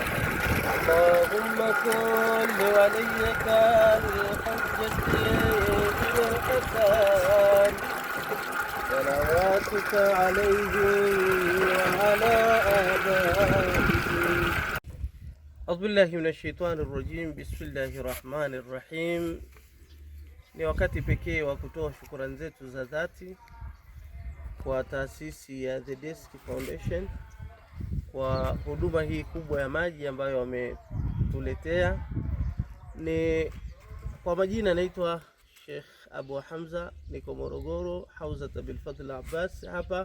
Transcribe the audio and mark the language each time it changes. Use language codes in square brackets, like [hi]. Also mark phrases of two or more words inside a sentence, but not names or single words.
[ar] اللهم كن لوليك الحجة بن الحسن صلواتك عليه وعلى آبائه. أعوذ بالله من الشيطان الرجيم. بسم الله الرحمن الرحيم. [sw] Ni wakati pekee wa kutoa shukrani zetu za dhati kwa taasisi ya The Desk Foundation kwa huduma hii kubwa ya maji ambayo wametuletea. Ni kwa majina naitwa Sheikh Abu Hamza, niko Morogoro, Hauzat Bil Fadl Abbas hapa.